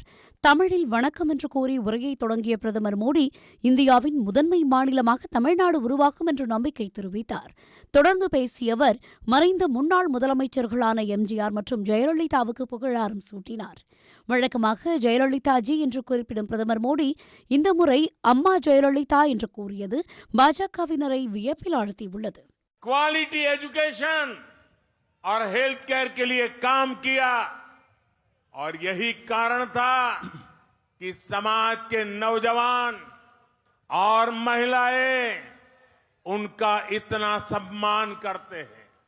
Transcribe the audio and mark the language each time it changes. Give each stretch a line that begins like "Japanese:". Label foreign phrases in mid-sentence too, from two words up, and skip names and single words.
Tamil: தமிழில் வணக்கம் என்று கூறி உரையை தொடங்கிய பிரதமர் மோடி இந்தியாவின் முதன்மை மாநிலமாக தமிழ்நாடு உருவாகும் என்று நம்பிக்கை தெரிவித்தார். தொடர்ந்து பேசிய அவர் மறைந்த முன்னாள் முதலமைச்சர்களான எம்ஜிஆர் மற்றும் ஜெயலலிதாவுக்கு புகழாரம் சூட்டினார். வழக்கமாக ஜெயலலிதாஜி என்று குறிப்பிடும் பிரதமர் மோடி இந்த முறை அம்மா ஜெயலலிதா என்று கூறியது பாஜகவினரை வியப்பில் ஆழ்த்தியுள்ளது.
English: quality education
Hindi: और
English: health care
Hindi: के लिए काम किया और यही कारण था कि समाज के नौजवान और महिलाएं उनका इतना सम्मान करते हैं.